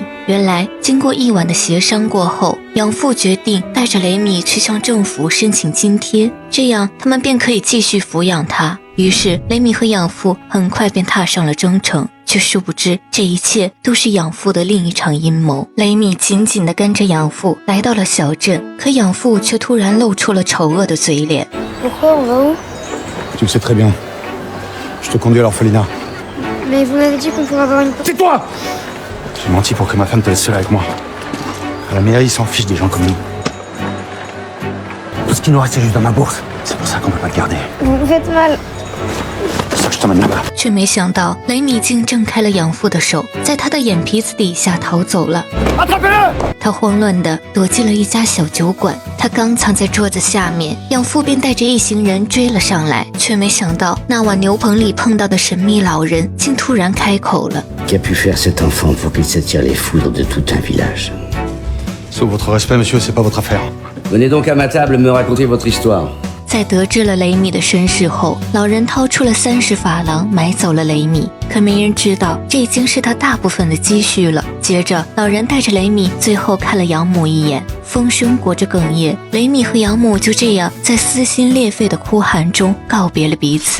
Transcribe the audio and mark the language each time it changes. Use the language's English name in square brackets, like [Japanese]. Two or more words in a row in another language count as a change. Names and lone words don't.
[Chinese] 原来经过一晚的协商过后，养父决定带着雷米去向政府申请津贴，这样他们便可以继续抚养他。于是雷米和养父很快便踏上了征程，却殊不知这一切都是养父的另一场阴谋。雷米紧紧地跟着养父来到了小镇，可养父却突然露出了丑恶的嘴脸。 [French] Tu le sais très bien. Je te conduis à l'orphelinat. Mais vous m'avez dit qu'on pouvait avoir une... Tais-toi! J'ai menti pour que ma femme te laisse seule avec moi. À la mairie, ils s'en fichent des gens comme nous. Tout ce qui nous reste, c'est juste dans ma bourse. C'est pour ça qu'on peut pas le garder. Vous me faites mal. C'est ça que je t'emmène là-bas. [Chinese] 却没想到，雷米竟挣开了养父的手，在他的眼皮子底下逃走了。他慌乱地躲进了一家小酒馆，他刚藏在桌子下面，养父便带着一行人追了上来，却没想到那晚牛棚里碰到的神秘老人竟突然开口了。 [French] Qui a pu faire cet enfant pour qu'il s'attire les foudres de tout un village? Sauf votre respect, monsieur, c'est pas votre affaire. Venez donc à ma table me raconter votre histoire. [Chinese] 在得知了雷米的身世后，老人掏出了30法郎买走了雷米，可没人知道这已经是他大部分的积蓄了。接着老人带着雷米最后看了养母一眼，风声裹着哽咽，雷米和养母就这样在撕心裂肺的哭喊中告别了彼此。